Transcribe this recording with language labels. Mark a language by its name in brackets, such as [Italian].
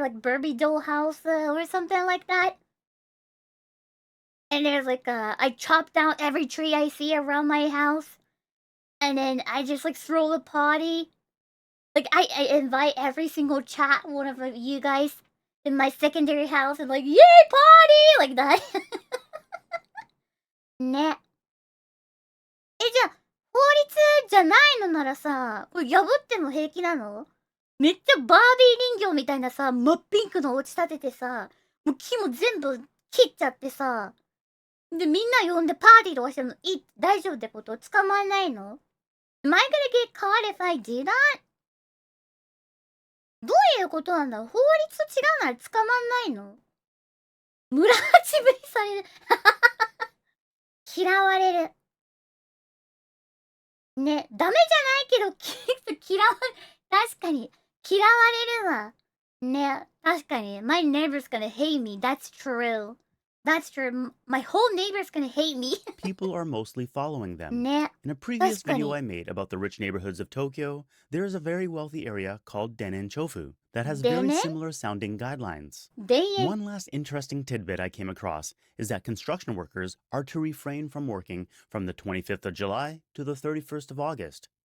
[English] Like Barbie doll house or something like that? And there's like I chop down every tree I see around my house. And then I just like throw the party. Like I invite every single chat one of you guys in my secondary house and like, yay party! Like that. [Japanese] ね。じゃあ、法律じゃないのならさ、これ破っても平気なの？めっちゃバービー人形みたいなさ、真っピンクのお家建ててさ、もう木も全部切っちゃってさ、で、みんな呼んでパーティーとかしても大丈夫ってこと？捕まんないの？ [English] Am I gonna get caught if I do that? [Japanese] どういうことなんだろう？法律と違うなら捕まんないの？村八分にされる。嫌われる。ね、ダメじゃないけど、嫌われ、確かに、嫌われるわ。ね、確かに。 [English] My neighbor's gonna hate me. That's true. That's true. My whole neighbor's gonna hate me. People are mostly following them. [Japanese] ね。 [English] In a previous video [Japanese] 確かに。 [English] I made about the rich neighborhoods of Tokyo, there is a very wealthy area called Denen-chofu that has very Denen? similar sounding guidelines. [Japanese] で、 [English] One last interesting tidbit I came across is that construction workers are to refrain from working from the 25th of July to the 31st of August.